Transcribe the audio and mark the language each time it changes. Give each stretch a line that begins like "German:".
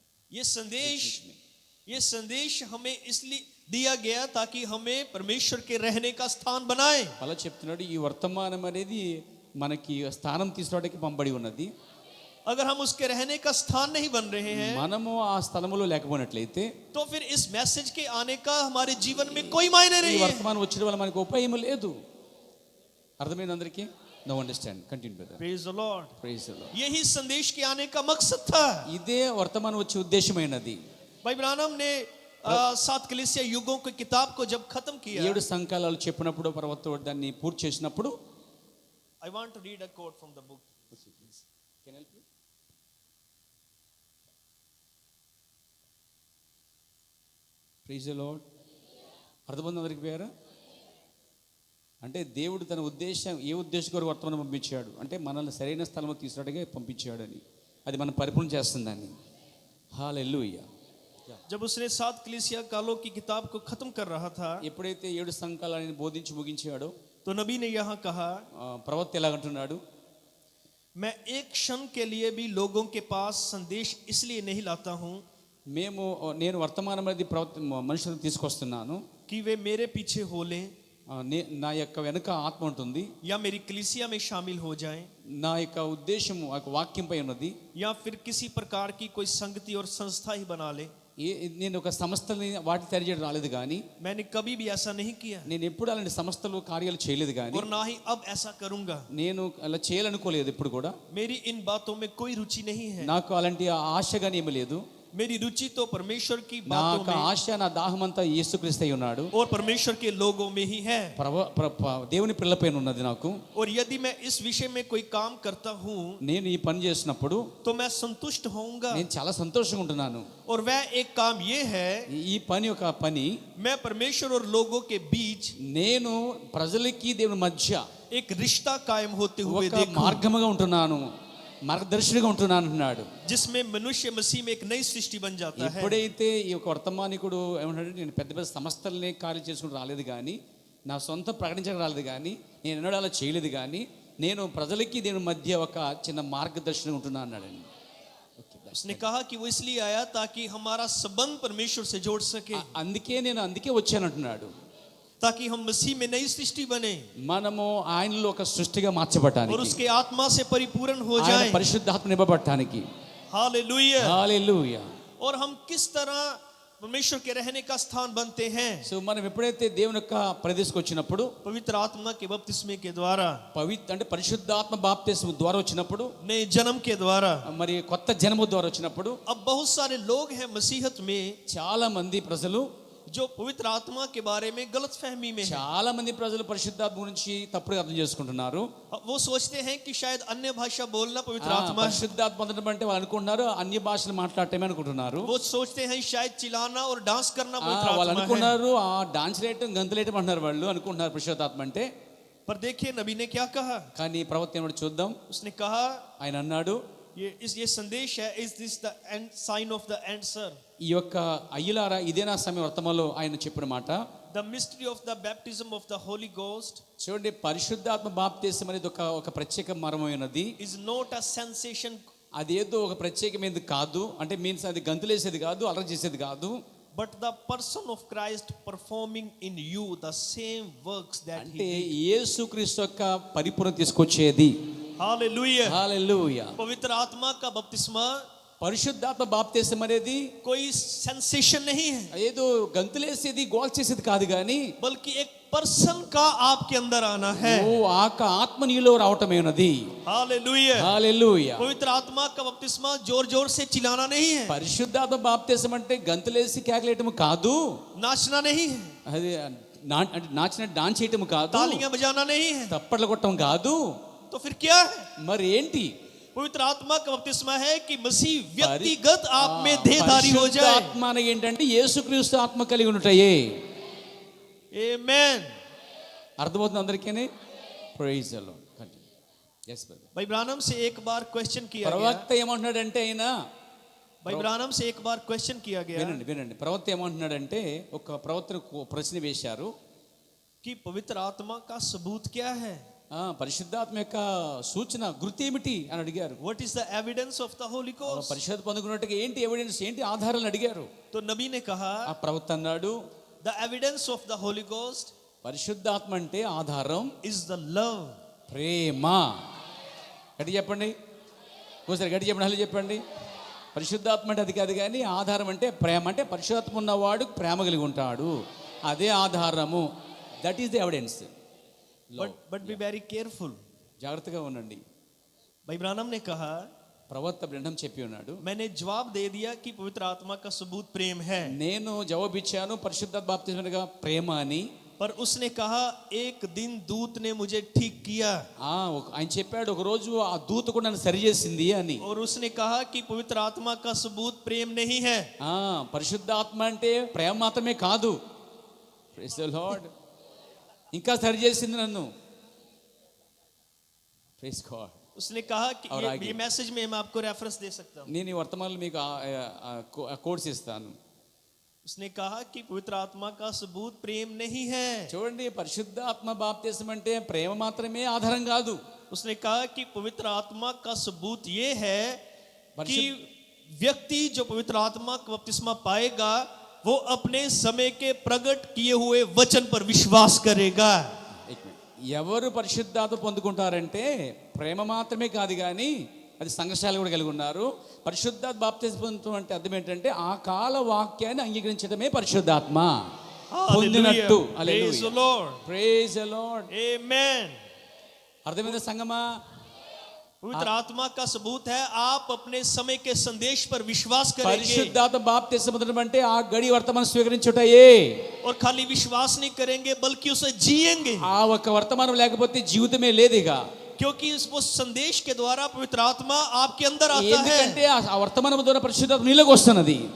Hindi: ये संदेश हमें इसलिए दिया गया ताकि हमें परमेश्वर के रहने का स्थान बनाए.
Telugu: అలా చెప్తున్నాడు. ఈ వర్తమానం అనేది మనకి స్థానం తీసుకోవడానికి పంపబడి ఉన్నది.
Hindi: अगर हम उसके रहने का स्थान नहीं बन रहे हैं,
Telugu: మనము ఆ స్థలములో లేకపోయినట్లయితే
Hindi: तो फिर इस मैसेज के आने का हमारे जीवन में कोई मायने
Telugu: ఈ
Hindi: नहीं है.
Telugu: వర్తమానం వచ్చిన వల్ల మనకు ఉపయోగం లేదు. అర్థమైంది అందరికీ?
English: No understand. Continue brother. Praise the Lord. Praise the Lord.
Hindi: यही संदेश के आने का मकसद था.
Telugu: ఇదే వర్తమానం వచ్చే ఉద్దేశమైనది.
Hindi: भाई ब्रानम ने 7 कलीसिया युगों की किताब को जब खत्म किया,
Telugu: 7 సంకాలాలు చెప్పినప్పుడు పర్వత దాన్ని పూర్తి చేసినప్పుడు
English: I want to read a quote from the book. Can I help you? Praise the Lord.
Telugu: అర్థమైంది అందరికి పేరు? అంటే దేవుడు తన ఉద్దేశం ఏ ఉద్దేశం కొరకు వర్తమానం పంపించాడు అంటే మనల్ని సరైన స్థలంలో తీసుకురావడానికి పంపించాడని, అది మనం పరిపూర్ణ చేస్తుందని. హల్లెలూయా.
Hindi: जब उसने 7 कलीसिया कालों की किताब को खत्म कर रहा था,
Telugu: ఎప్పుడైతే 7 సంకాలాలను బోధించి ముగించాడో
Hindi: तो नबी ने यहाँ कहा,
Telugu: ప్రవక్త ఎలాగంటున్నాడు,
Hindi: मैं एक क्षण के लिए भी लोगों के पास संदेश इसलिए नहीं लाता हूँ
Telugu: నేను వర్తమానం అనేది మనుషులను తీసుకొస్తున్నాను
Hindi: कि वे मेरे पीछे हो लें
Telugu: నా యొక్క వెనుక ఆత్మ ఉంటుంది,
Hindi: या मेरी कलीसिया में शामिल हो जाएं,
Telugu: నా యొక్క ఉద్దేశము ఆ వాక్యంపై ఉన్నది,
Hindi: या फिर किसी प्रकार की कोई संगति और संस्था ही बना ले.
Telugu: నేను ఒక సంస్థని వాటి తయారు చేయడం రాలేదు కానీ,
Hindi: मैंने कभी भी ऐसा नहीं किया
Telugu: నేను ఎప్పుడు అలాంటి సంస్థలు కార్యాలు చేయలేదు కానీ,
Hindi: और ना ही अब ऐसा करूंगा.
Telugu: నేను అలా చేయాలనుకోలేదు ఎప్పుడు కూడా.
Hindi: मेरी इन बातों में कोई रुचि नहीं है.
Telugu: నాకు అలాంటి ఆశ కానీ ఏమీ లేదు.
Hindi: मेरी रुचि तो परमेश्वर की
Telugu: నా
Hindi: बातों
Telugu: యొక్క
Hindi: में
Telugu: ఆశ, నా దాహం అంతా యేసుక్రీస్తు అయి ఉన్నాడు,
Hindi: और परमेश्वर के लोगों में ही है.
Telugu: దేవుని పిల్లపైన ఉన్నది నాకు.
Hindi: और यदि मैं इस विषय में कोई काम करता हूँ,
Telugu: నేను ఈ పని చేసినప్పుడు
Hindi: तो मैं संतुष्ट होऊंगा.
Telugu: నేను చాలా సంతోషంగా ఉంటున్నాను.
Hindi: और वह एक काम ये है,
Telugu: ఈ పని ఒక పని,
Hindi: मैं परमेश्वर और लोगों के बीच
Telugu: నేను ప్రజలకి దేవుని మధ్య
Hindi: एक रिश्ता कायम होते हुए
Telugu: ఒక
Hindi: देखूं,
Telugu: మార్గముగా ఉంటున్నాను, మార్గదర్శిగా ఉంటున్నాను అంటున్నాడు.
Hindi: जिसमें मनुष्य मसीह में एक नई सृष्टि बन जाता है.
Telugu: ఎప్పుడైతే ఈ యొక్క వర్తమానికుడు ఏమంటాడు, నేను పెద్ద పెద్ద సంస్థల్ని కార్యం చేసుకుని రాలేదు కానీ, నా సొంత ప్రకటించడం రాలేదు కానీ, నేను ఎన్నడూ అలా చేయలేదు కానీ, నేను ప్రజలకి దేవుని మధ్య ఒక చిన్న మార్గదర్శనం ఉంటున్నా అన్నాడండి.
Hindi: उसने कहा कि वो इसलिए आया ताकि हमारा संबंध परमेश्वर से जोड़ सके,
Telugu: అందుకే వచ్చానంటున్నాడు,
Hindi: ताकि हम मसीह में नई सृष्टि बने
Telugu: మనము ఆయనలో ఒక సృష్టిగా మార్చబడటానికి,
Hindi: और उसके आत्मा से परिपूर्ण हो
Telugu: ఆయన
Hindi: जाए.
Telugu: పరిశుద్ధాత్మ నింపబడటానికి.
Hindi: हालेलुया.
Telugu: హల్లెలూయా.
Hindi: और हम किस तरह परमेश्वर के रहने का स्थान बनते हैं?
Telugu: సో మనం ఎప్పుడైతే దేవుని యొక్క ప్రదేశకు వచ్చినప్పుడు,
Hindi: पवित्र आत्मा के बपतिस्मे के द्वारा,
Telugu: అంటే పరిశుద్ధాత్మ బాప్తిస్మం ద్వారా వచ్చినప్పుడు,
Hindi: नए जन्म के द्वारा.
Telugu: మరి కొత్త జన్మ ద్వారా వచ్చినప్పుడు,
Hindi: अब बहुत सारे लोग हैं मसीहत में
Telugu: చాలా మంది ప్రజలు
Hindi: जो पवित्र आत्मा के बारे में गलत फहमी में हैं.
Telugu: చాలా మంది ప్రజలు పరిశుద్ధాత్మ గురించి తప్పుగా అర్థం చేసుకుంటున్నారు.
Hindi: वो सोचते हैं कि शायद अन्य भाषा बोलना पवित्र आत्मा है.
Telugu: పరిశుద్ధాత్మ పొందడం అంటే వాళ్ళు అనుకుంటున్నారు అన్య భాషలు మాట్లాడటమే అనుకుంటున్నారు.
Hindi: वो सोचते हैं शायद चिल्लाना और डांस करना पवित्र
Telugu: వాళ్ళు
Hindi: आत्मा है.
Telugu: అనుకున్నారు ఆ డాన్స్ వేయటం గంతులేయటం అంటున్నారు, వాళ్ళు అనుకుంటున్నారు పరిశుద్ధాత్మ అంటే.
Hindi: पर देखिए नबी ने क्या कहा.
Telugu: కానీ ప్రవక్త ఏమో చూద్దాం.
Hindi: उसने कहा,
Telugu: ఆయన అన్నాడు,
Hindi: ये संदेश है,
English: Is this the end sign off the answer.
Telugu: ఈ యొక్క అయ్యలారా ఇదే నా సమయ వర్తమానంలో ఆయన చెప్పిన మాట,
English: The mystery of the baptism of the Holy Ghost.
Telugu: చూడండి, పరిశుద్ధాత్మ బాప్తిసం అనేది ఒక ప్రత్యేక మర్మమైనది.
English: Is not a sensation.
Telugu: అదేదో ఒక ప్రత్యేకమైనది కాదు, అంటే మీన్స్ అది గంతులేసేది కాదు, అలర చేసేది కాదు.
English: But the person of Christ performing in you the same works that
Telugu: అంటే
English: he did.
Telugu: యేసుక్రీస్తు యొక్క పరిపూర్ణ తీసుకొచ్చేది.
English: Hallelujah.
Telugu: హల్లెలూయా.
Hindi: पवित्र आत्मा का बपतिस्मा
Telugu: పరిశుద్ధాత్మ బాప్తిసం అనేది
Hindi: कोई सेंसेशन नहीं है,
Telugu: ఏదో గంతులేసేది గోల్ చేసేది కాదు కానీ,
Hindi: बल्कि एक पर्सन का आपके अंदर आना है.
Telugu: ఓ ఆత్మ నీలో రావటమేనది.
Hindi: हालेलुया.
Telugu: హల్లెలూయా.
Hindi: पवित्र आत्मा का बपतिस्मा जोर जोर से चिल्लाना नहीं है,
Telugu: పరిశుద్ధాత్మ బాప్తిసం అంటే గంతులేసి కేకలేయటం కాదు,
Hindi: नाचना नहीं है,
Telugu: అది నాచిన డాన్స్ చేయటం కాదు,
Hindi: तालियां बजाना नहीं है.
Telugu: తప్పట్లు కొట్టడం కాదు.
Hindi: तो फिर क्या है?
Telugu: మరి ఏంటి?
Hindi: पवित्र आत्मा का बपतिस्मा है कि मसीह व्यक्तिगत आप में देहधारी हो जाए.
Telugu: ఆత్మ అంటే ఏంటంటే యేసుక్రీస్తు ఆత్మ కలిగి ఉంటాయే.
Hindi: आमेन.
Telugu: అర్థమవుతుంది అందరికీ?
English: Praise the Lord. Continue. yes brother.
Hindi: भाई ब्रानम से एक बार क्वेश्चन किया गया,
Telugu: ప్రవక్త ఏమంటున్నాడంటే ఆయన,
Hindi: भाई ब्रानम से एक बार क्वेश्चन किया गया
Telugu: వినండి ప్రవక్త ఏమంటున్నాడంటే, ఒక ప్రవక్తకు ప్రశ్న వేశారు,
Hindi: कि पवित्र आत्मा का सबूत क्या है,
Telugu: పరిశుద్ధాత్మ యొక్క సూచన గుర్తు ఏమిటి అని అడిగారు.
English: What is the evidence of the Holy Ghost.
Telugu: పరిశుద్ధ పొందుకున్నట్టుగా ఏంటి ఎవిడెన్స్, ఏంటి ఆధారాలు అడిగారు.
Hindi: तो नबी ने कहा,
Telugu: ఆ ప్రవక్త అన్నాడు,
English: the evidence of the Holy Ghost
Telugu: పరిశుద్ధాత్మ అంటే ఆధారం
English: Is the love.
Telugu: ప్రేమ. గట్టి చెప్పండి, ఒకసారి గట్టి చెప్పండి, హలో చెప్పండి. పరిశుద్ధాత్మ అంటే అది కాదు, కానీ ఆధారం అంటే ప్రేమ. అంటే పరిశుద్ధాత్మ ఉన్నవాడు ప్రేమ కలిగి ఉంటాడు, అదే ఆధారము.
English: That is the evidence. But be very careful.
Telugu: జాగ్రత్తగా ఉండండి.
Hindi: भाई ब्रानम ने कहा,
Telugu: ప్రవక్త బ్రహ్మం చెప్పి ఉన్నాడు,
Hindi: मैंने जवाब दे दिया कि पवित्र आत्मा का सबूत प्रेम है,
Telugu: నేను జవాబిచ్చాను పరిశుద్ధాత్మ బాప్తిస్మగా ప్రేమ అని.
Hindi: पर उसने कहा एक दिन दूत ने मुझे ठीक किया,
Telugu: ఆయన చెప్పాడు ఒక రోజు ఆ దూత కూడా నన్ను సరి చేసింది అని.
Hindi: और उसने कहा कि पवित्र आत्मा का सबूत प्रेम नहीं है.
Telugu: పరిశుద్ధాత్మ అంటే ప్రేమ మాత్రమే కాదు.
English: Praise the Lord.
Telugu: ఇంకా సరి చేసింది నన్ను.
English: Praise God.
Hindi: उसने कहा कि ये मैसेज में मैं आपको रेफरेंस दे सकता हूँ.
Telugu: నేను ఈ వర్తమానంలో మీకు కోడ్స్ ఇస్తాను.
Hindi: उसने कहा कि पवित्र आत्मा का सबूत प्रेम नहीं है.
Telugu: చూడండి, పరిశుద్ధాత్మ బాప్తిస్మం అంటే ప్రేమ మాత్రమే ఆధారం కాదు.
Hindi: उसने कहा कि पवित्र आत्मा का सबूत ये है कि व्यक्ति जो पवित्र आत्मा का बपतिस्मा पाएगा वो अपने समय के प्रकट किए हुए वचन पर विश्वास करेगा.
Telugu: ఎవరు పరిశుద్ధాత్మ పొందుకుంటారంటే ప్రేమ మాత్రమే కాదు, కానీ అది సంఘశాల కూడా కలిగి ఉన్నారు. పరిశుద్ధాత్మ బాప్తిస్మం అంటే అర్థం ఏంటంటే ఆ కాల వాక్యాన్ని అంగీకరించడమే పరిశుద్ధాత్మ పొందినట్టు.
English: Praise the Lord. Praise the Lord. Amen.
Telugu: అర్థమైందా సంగమా?
Hindi: पवित्र आत्मा का सबूत है आप अपने समय के संदेश पर विश्वास करेंगे.
Telugu: పరిశుద్ధాత్మ బాప్తిస్మం పొందడం అంటే ఆ గడి వర్తమానం స్వీకరించుటయే.
Hindi: और खाली विश्वास नहीं करेंगे बल्कि उसे जिएंगे.
Telugu: ఆ ఒక్క వర్తమానం లేకపోతే జీవితమే లేదు ఇక.
Hindi: क्योंकि वो संदेश के द्वारा पवित्र आत्मा आपके अंदर आता है.
Telugu: ఎందుకంటే ఆ వర్తమానం ద్వారా పరిశుద్ధాత్మ నీలోకి వస్తున్నది.